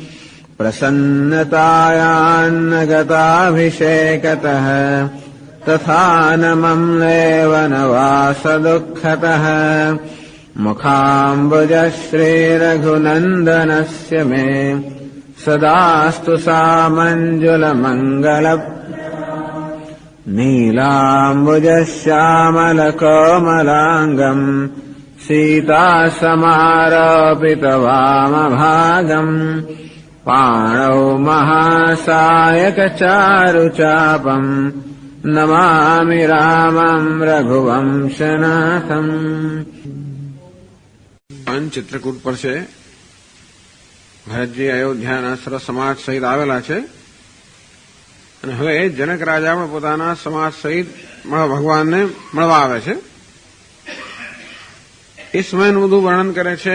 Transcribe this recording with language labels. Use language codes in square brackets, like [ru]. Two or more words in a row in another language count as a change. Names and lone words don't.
[sa] प्रसन्नतायान्नगताभिषेकतः तथा न मम्लेव न वासदुःखतः मुखाम्बुजः श्रीरघुनन्दनस्य मे सदास्तु सामंजुलमंगल નીલાંબુજશ્યામલકોમલાંગम् सीतासमारोपितवामभागम् पाणौ महासायकचारुचापम् नमामि रामम् रघुवंशनाथम्। [gu] ચિત્રકૂટ પર છે. ભરતજી અયોધ્યાના સર્વ સમાજ સહિત આવેલા છે અને હવે જનક રાજા પણ પોતાના સમાજ સહિત ભગવાનને મળવા આવે છે. એ સમયનું બધું વર્ણન કરે છે.